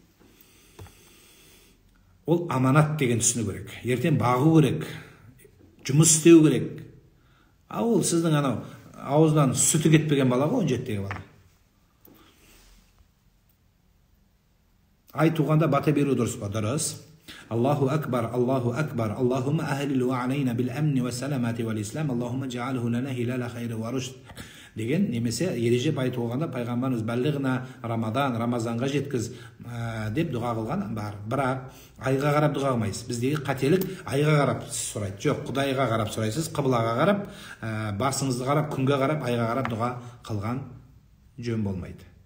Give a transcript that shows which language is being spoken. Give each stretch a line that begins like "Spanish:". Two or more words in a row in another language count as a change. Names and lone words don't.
Kazakh: Ол аманат деген түсіну керек. Ертең бағу керек. Жұмыс істеу керек. Ол сіздің анау ауыздан сүті кетпеген бала ғой, 17-дегі бала. Ай туғанда бата беру дұрыс па? Дұрыс.
Arabic: الله أكبر اللهم أهلله علينا بالأمن والسلامة والإسلام اللهم اجعله لنا هلال خير ورشد
Kazakh: деген немесе ереже бай туғанда пайғамбарымыз бәллиғна Рамазанға жеткіз деп дұға қылған бар. Бірақ айға қарап дұға қылмайсыз. Біздегі қателік айға қарап сұрайды. Жоқ, Құдайға қарап сұрайсыз, қыблаға қарап, басыңызды қарап, күнге қарап, айға қарап дұға қылған жөн болмайды.